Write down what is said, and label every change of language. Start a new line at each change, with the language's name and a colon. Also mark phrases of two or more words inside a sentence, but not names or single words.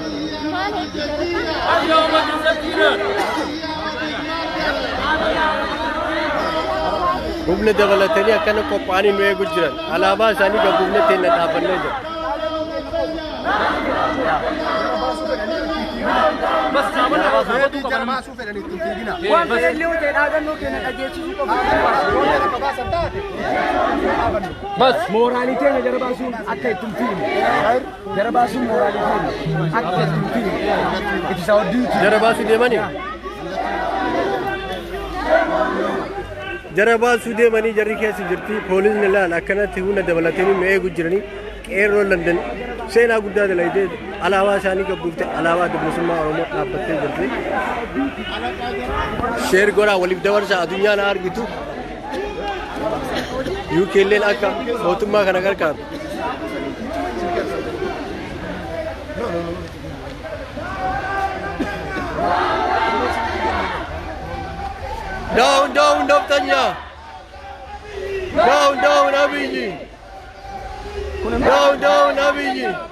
Oromo: घूमने दवला तेरी अकन को पानी में गुजरन अलावा सानी का घूमने तेरे तापन ले जा बस Waan fedhallee ta'e dhaadannoo keenya dhageessisuu qofa. Bas mooraalii keenya jara baasuun akka ittiin fiimu. Jara baasuun mooraalii keenya akka ittiin fiimu. Itti isaa wajjin jara baasuu deemanii. Jara baasuu deemanii jarri keessa jirti poolisni laal akkanatti humna dabalatanii nu eegu jiranii qeerroo London seenaa guddaa dalaydee alaabaa isaanii qabduufte alaabaa bilisummaa Oromoo dhaabbattee jirti. Sheer godhaa waliif dabarsa addunyaan argitu. UK illeen akka mootummaa kana gargaaru.
English: Down, down, Naftanya. Down, down, Abiji. Down, down, Abiji.